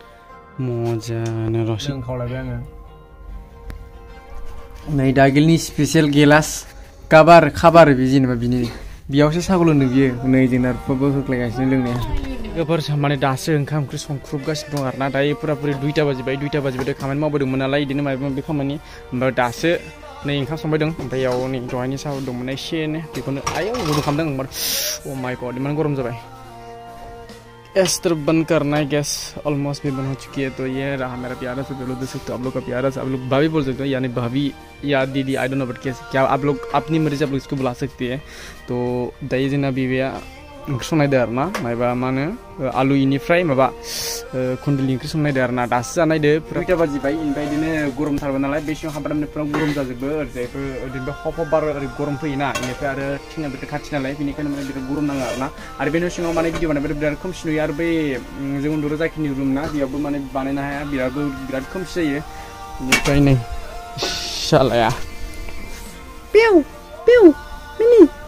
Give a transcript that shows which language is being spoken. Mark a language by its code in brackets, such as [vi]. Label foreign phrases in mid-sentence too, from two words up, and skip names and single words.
[brx] मजानो रसजों खावलायबाय आङो नै दागिलनि [en] special glass [brx] खाबार बे जेनेबा बिनि बेयावसो सागु लोंदों बियो नै जोंना रुफाबो होख्लायगासिनो लोंनाया लोगोफोर माने दासो ओंखाम ओंख्रि संख्रुबगासिनो दं आरोना दायो पुरा 2टा बाजिबाय खामानि मावबोदोंमोन नालाय बिदिनो माबा माबि खामानि ओमफ्राय दासो नै ओंखाम संबाय दं ओमफ्राय बेयाव नै दहायनि साहा दंमोन एसेनो बेखौनो आयौ गुदुं खालामदों [en] oh my god [brx] इमान गरम जाबाय [hi] गैस तो बंद करना है गैस ऑलमोस्ट भी बंद हो चुकी है तो ये रहा मेरा प्यारा सा दिलो देख सकते हो आप लोग का प्यारा सा आप लोग भाभी बोल सकते हो यानी भाभी या दीदी [en] I don't know but [hi] कैसे क्या आप लोग अपनी मर्जी से आप लोग इसको बुला सकती है तो [brx] दायो जोंना बिबैया ओंख्रि संनायदो आरोना माबा मा होनो आलु इनिफ्राय माबा खुन्दुलि ओंख्रि संनायदो आरोना दासो जानायदो 2टा बाजिबाय ओमफ्राय बिदिनो गरमथारबो नालाय बे सिङाव हाबनानै पुरा गरम जाजोबो ओरैजायबो ओरैनो हप बार ओरै गरम फैयोना बेनिफ्राय आरो थिङा बिराद खाथि नालाय बेनिखायनो माने बिराद गरम नाङो आरोना आरो बे न' सिङाव माने भिडिअ बानायबाय बिराद खोमसि नुयो आरो बै जों उन्दुग्रा जाखिनि रुम ना बेयावबो माने बानायनो हाया बिराद खोमसि जायो बेनिफ्राय नै शालाया पिउ मिनि